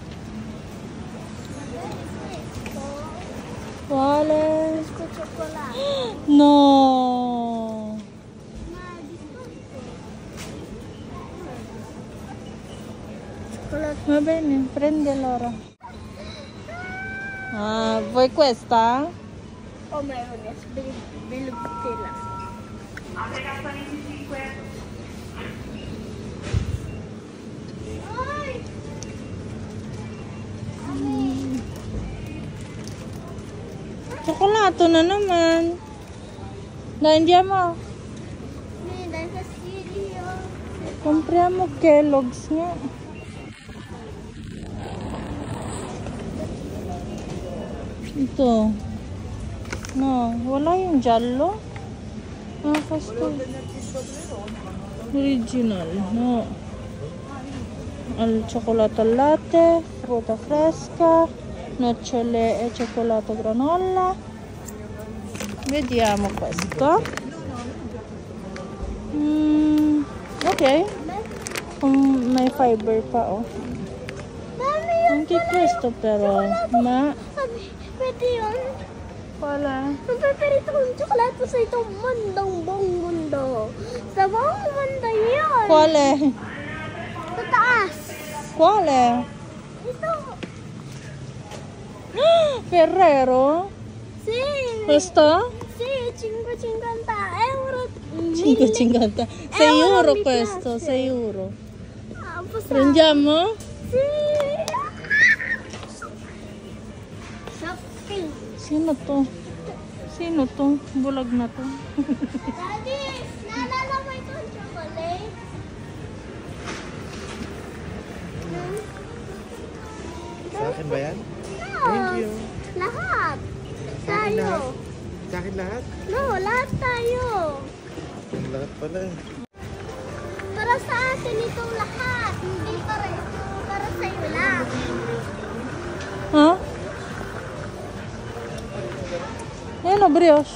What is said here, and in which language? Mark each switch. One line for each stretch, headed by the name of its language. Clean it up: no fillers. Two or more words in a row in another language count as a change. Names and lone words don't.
Italian: Quale? Questo cioccolato. No. Ma è cioccolato. Va bene, prendi allora. Ah, vuoi questa?
English: Oh my goodness,
Filipino: bilog sila. Ay! Cioccolato na naman.
Italian: Dai, andiamo.
Filipino: Dahil sa studio.
Italian: Compriamo Kellogg's nga.
Filipino: Ito. No, wala yung
Italian: giallo. Ah, questo. Original, no. Al cioccolato al latte, frutta fresca, nocciole e cioccolato granola. Vediamo questo. Ok.
Filipino: May fiber pa, oh. Mami, yun
Italian: Anche questo però, ma
Filipino: pwede yun. wala. Ang paborito kong tsokolate sa itong mundong buong mundo. Sa buong mundo yun.
Italian: Quale?
Filipino: Sa taas.
Italian: Quale?
Filipino: Ito.
Italian: Ferrero? Si. Questo? Si, 5,50 euro. 5,50. 6 euro questo, 6 euro. Prendiamo? Si. Shopping.
Filipino: Sino to? Sino to? Bulag na to. Daddy, naalala mo itong chocolate? Sa akin ba yan? No.
English: Thank you.
Filipino: Lahat. Sa akin lahat? Tayo. Sa akin lahat? No, lahat tayo. Lahat pala eh. Para sa atin itong lahat. Hindi para sa'yo lang. Ha? Ayan o, brioche.